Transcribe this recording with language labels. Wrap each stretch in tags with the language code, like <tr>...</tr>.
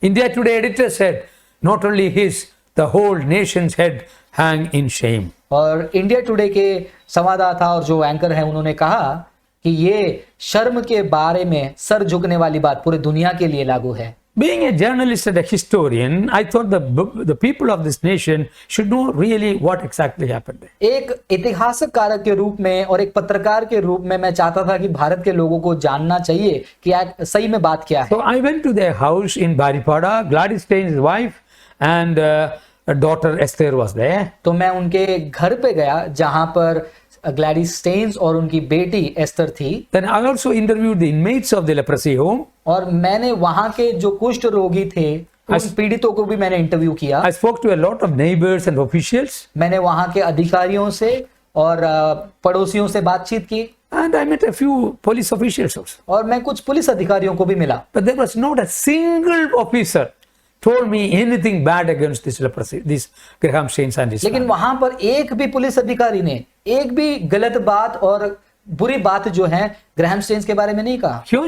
<en>India Today editor said, not only his, the whole nation's head hang in shame.</en> <hi>और India today के संवाददाता और जो anchor है उन्होंने कहा कि ये शर्म के बारे में सर झुकने वाली बात पूरे दुनिया के लिए लागू है।</hi> <en>Being a journalist and a historian, I thought the people of this nation should know really what exactly happened.</en> <hi>एक इतिहासक कारक के रूप में और एक पत्रकार के रूप में मैं चाहता था कि भारत के लोगों को जानना चाहिए कि सही में बात क्या है।</hi> <en>So I went to their house in Baripada. Gladys Stein's wife and daughter Esther was there.</en> <hi>तो मैं उनके घर पे गया जहां पर ग्लैडिस स्टेन्स और उनकी बेटी एस्तर थी।</hi> <en>Then I also interviewed the inmates of the leprosy home.</en> <hi>और मैंने वहां के जो कुष्ठ रोगी थे उन पीड़ितों को भी मैंने इंटरव्यू किया।</hi> <en>I spoke to a lot of neighbors and officials.</en> <hi>मैंने वहां के अधिकारियों से और पड़ोसियों से बातचीत की।</hi> <en>And I met a few police officials also.</en> <hi>और मैं कुछ पुलिस अधिकारियों को भी मिला।</hi> <en>But there was not a single officer told me anything bad against this leprosy, this Graham Staines and his</en> <hi>लेकिन</hi> <en>family.</en> <hi>वहां पर एक भी पुलिस अधिकारी ने एक भी गलत बात और बुरी बात जो है ग्राहम स्टेन्स के बारे में नहीं कहा।</hi>